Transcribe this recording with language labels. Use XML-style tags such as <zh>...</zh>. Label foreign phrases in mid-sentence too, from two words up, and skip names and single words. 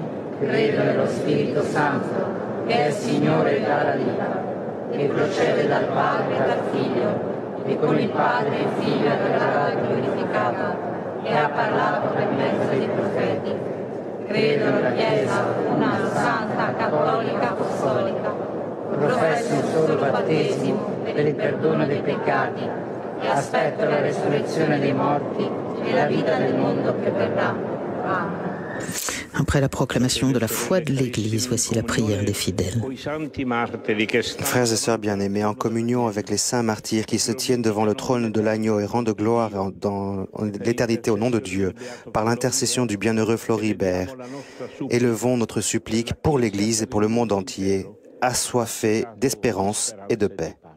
<it>Credo nello Spirito Santo, che è Signore e dà la vita, che procede dal Padre e dal Figlio, e con il Padre e il Figlio è verrà glorificato, e ha parlato per mezzo dei profeti. Credo nella Chiesa, una santa, cattolica, apostolica. Professo un solo battesimo per il perdono dei peccati, e aspetto la resurrezione dei morti et la vita del mondo che verrà. Amen.</it> <fr>Après la proclamation de la foi de l'Église, voici la prière des fidèles. Frères et sœurs bien-aimés, en communion avec les saints martyrs qui se tiennent devant le trône de l'agneau et rendent gloire dans l'éternité au nom de Dieu, par l'intercession du bienheureux Floribert, élevons notre supplique pour l'Église et pour le monde entier, assoiffés d'espérance et de paix.</fr>